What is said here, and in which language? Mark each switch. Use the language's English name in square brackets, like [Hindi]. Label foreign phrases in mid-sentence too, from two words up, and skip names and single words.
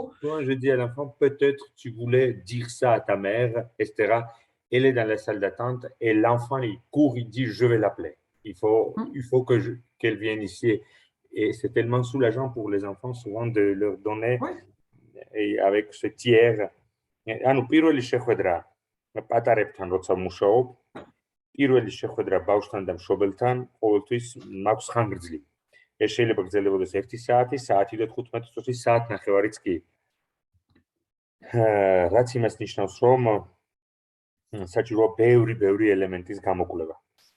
[French] Moi, je dis à l'enfant, peut-être tu voulais dire ça à ta mère, etc. Elle est dans la salle d'attente et l'enfant, il court, il dit, je vais l'appeler. Il faut qu'elle vienne ici. Et c'est tellement soulageant pour les enfants, souvent, de leur donner, et avec ce tiers. [Georgian] ანუ პირველი შეხვედრა პატარებთან როცა მუშაობ, პირველი შეხვედრა ბავშვთან და მშობელთან ყოველთვის მაქვს ხანგრძლივი. ეს შეიძლება გრძელდებოდეს 1 საათი, საათი და 15 წუთი, საათნახევარიც კი. რაც იმას ნიშნავს, რომ საჭიროა ბევრი ელემენტის გამოკვლევა.